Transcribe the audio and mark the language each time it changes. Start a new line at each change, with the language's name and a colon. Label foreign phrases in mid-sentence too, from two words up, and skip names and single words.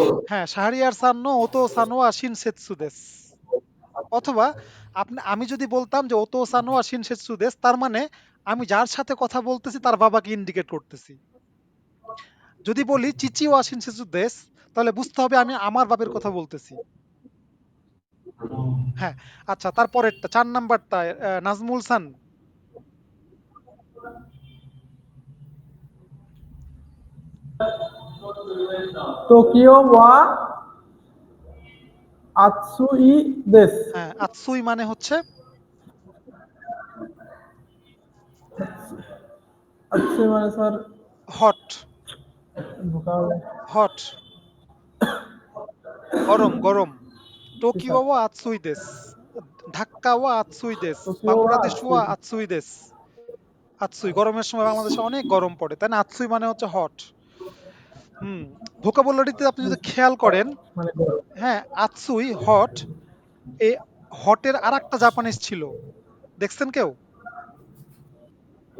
Bangla: হ্যাঁ,
Japanese: シャハリヤルさんのお父さんは親切です.
Bangla: অথবা আমি যদি বলতাম যে
Japanese: お父さんは親切です,
Bangla: তার মানে আমি যার সাথে কথা বলতেছি তার বাবাকে ইন্ডিকেট করতেছি। যদি বলি
Japanese: 父は親切です
Bangla: তাহলে বুঝতে হবে আমি আমার বাপের কথা বলতেছি। হ্যাঁ, আচ্ছা তারপরেরটা ৪ নাম্বারটা নাজমুল সান।
Japanese: 東京は暑いです。
Bangla: হ্যাঁ, আতসুই মানে হচ্ছে 暑いমানে স্যার হট, ভোকাবুলারি হট, গরম, গরম। কি স্যার?
Japanese: 東京は暑いです。ダッカは暑いです. バングラデシュは東京は暑いです。暑いです.
Bangla: আতসুই গরমের সময় বাংলাদেশে অনেক গরম পড়ে। তাই না? আতসুই মানে হচ্ছে হট। হুম, ভোকাবুলারিতে আপনি যদি খেয়াল করেন, মানে গরম। হ্যাঁ, আতসুই হট, এই হটের আরেকটা জাপানিজ ছিল। দেখছেন কেউ?